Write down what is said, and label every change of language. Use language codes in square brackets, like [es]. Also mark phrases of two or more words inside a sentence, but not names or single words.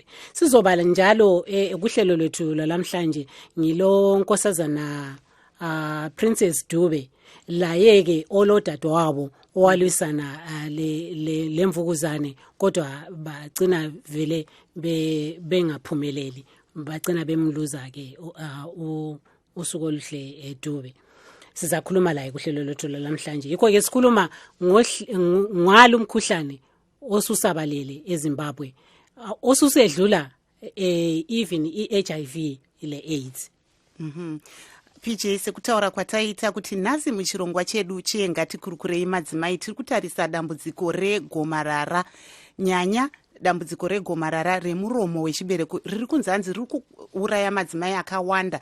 [nd] Sizobala njalo kuhlelo lwethu lalamhlanje ngilo nkosazana Princess Dube, layeke olodadewabo owalwisana lemvukuzane kodwa bagcina vele bengaphumeleli, bagcina bemluza-ke usuku oluhle Dube. Sizakhuluma laye kuhlelo lwethu lamhlanje. Yikho-ke sikhuluma ngalo umkhuhlane osusabalele eZimbabwe, osusedlula even i-HIV ile AIDS. [sn] PJ, sekutaura kwataita kuti nhasi muchirongwa chedu chengatikurukirei madzimai tiri kutarisa dambudziko regomarara, nyanya dambudziko regomarara remuromo wechibereko riri kunzanzi riri kuuraya madzimai akawanda.